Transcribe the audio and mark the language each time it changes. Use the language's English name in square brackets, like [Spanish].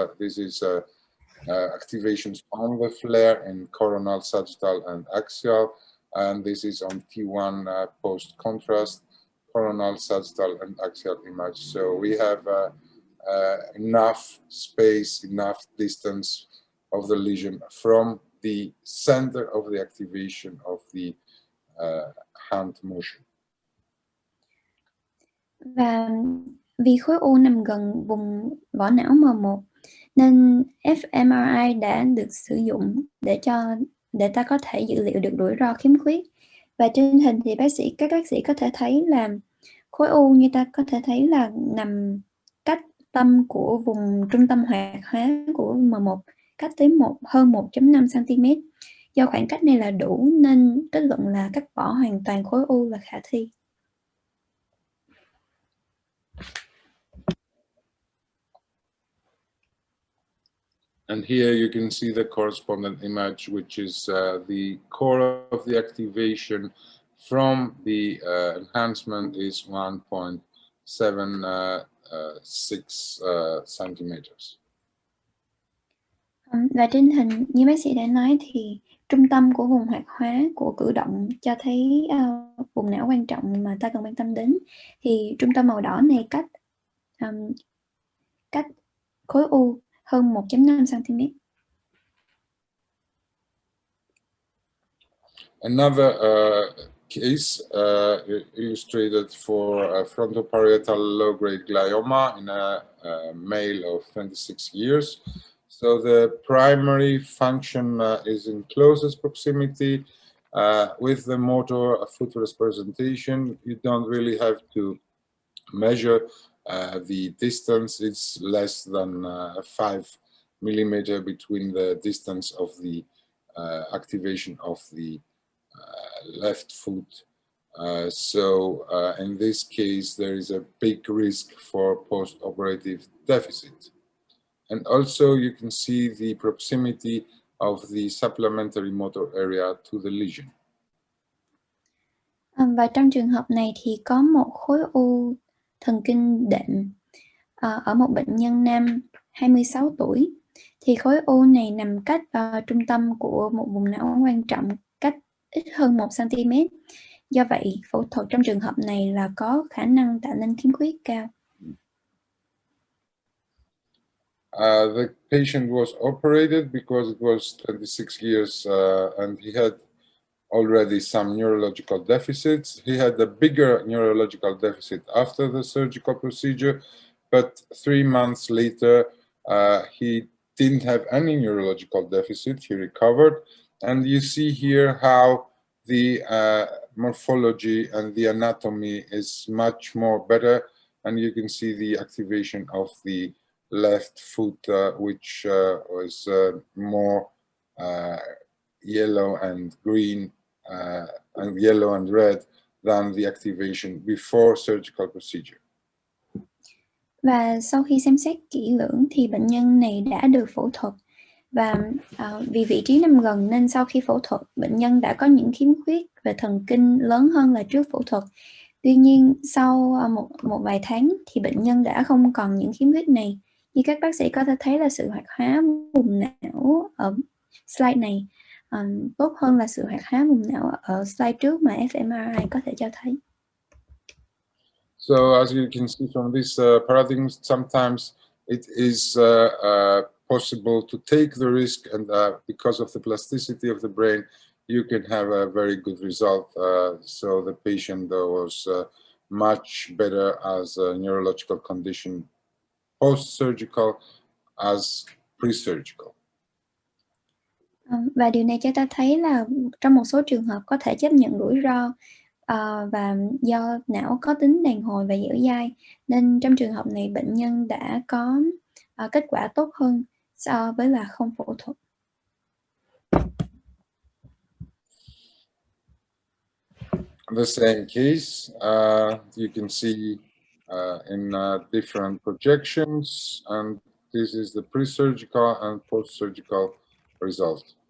[English] This is activations on the FLAIR in coronal, sagittal, and axial, and this is on T1 post-contrast, coronal, sagittal, and axial image. So we have enough space, enough distance of the lesion from the center of the activation of the hand motion. [Vietnamese] Và vì khối u nằm gần vùng vỏ não M1 nên fMRI đã được sử dụng để ta có thể dữ liệu được rủi ro khiếm khuyết. Và trên hình thì các bác sĩ có thể thấy là khối u như ta có thể thấy là nằm cách tâm của vùng trung tâm hoạt hóa của M1 cách tới hơn 1.5 cm. Do khoảng cách này là đủ nên kết luận là cắt bỏ hoàn toàn khối u là khả thi. [English] And here you can see the correspondent image, which is the core of the activation from the enhancement is 1.76 centimeters. [Vietnamese] Và trên hình như bác sĩ đã nói thì trung tâm của vùng hoạt hóa của cử động cho thấy vùng não quan trọng mà ta cần quan tâm đến. Thì trung tâm màu đỏ này cách khối u hơn 1.5 cm. [English] Another case illustrated for frontoparietal low-grade glioma in a male of 26 years. So the primary function is in closest proximity with the motor futures presentation. You don't really have to measure the distance. It's less than 5 millimeter between the distance of the activation of the left foot. So in this case, there is a big risk for post-operative deficit. And also you can see the proximity of the supplementary motor area to the lesion. [Vietnamese] Và trong trường hợp này thì có một khối u thần kinh đệm ở một bệnh nhân nam 26 tuổi. Thì khối u này nằm cách trung tâm của một vùng não quan trọng cách ít hơn 1 cm. Do vậy, phẫu thuật trong trường hợp này là có khả năng tạo nên khiếm khuyết cao. [English] The patient was operated because it was 26 years and he had already some neurological deficits. He had a bigger neurological deficit after the surgical procedure, but 3 months later he didn't have any neurological deficit. He recovered, and you see here how the morphology and the anatomy is much more better, and you can see the activation of the left foot, which was more yellow and green and yellow and red than the activation before surgical procedure. [Vietnamese] Và sau khi xem xét kỹ lưỡng thì bệnh nhân này đã được phẫu thuật. Và vì vị trí nằm gần nên sau khi phẫu thuật, bệnh nhân đã có những khiếm khuyết về thần kinh lớn hơn là trước phẫu thuật. Tuy nhiên, sau một vài tháng thì bệnh nhân đã không còn những khiếm khuyết này. Như các bác sĩ có thể thấy là sự hoạt hóa vùng não ở slide này tốt hơn là sự hoạt hóa vùng não ở slide trước mà fMRI có thể cho thấy. [English] So as you can see from this paradigm, sometimes it is possible to take the risk, and because of the plasticity of the brain, you can have a very good result. So the patient was much better as a neurological condition post-surgical as pre-surgical. [Vietnamese] Và điều này cho ta thấy là trong một số trường hợp có thể chấp nhận rủi ro và do não có tính đàn hồi và dẻo dai, nên trong trường hợp này bệnh nhân đã có kết quả tốt hơn so với là không phẫu thuật. [English] The same case, you can see in different projections, and this is the pre-surgical and post-surgical result.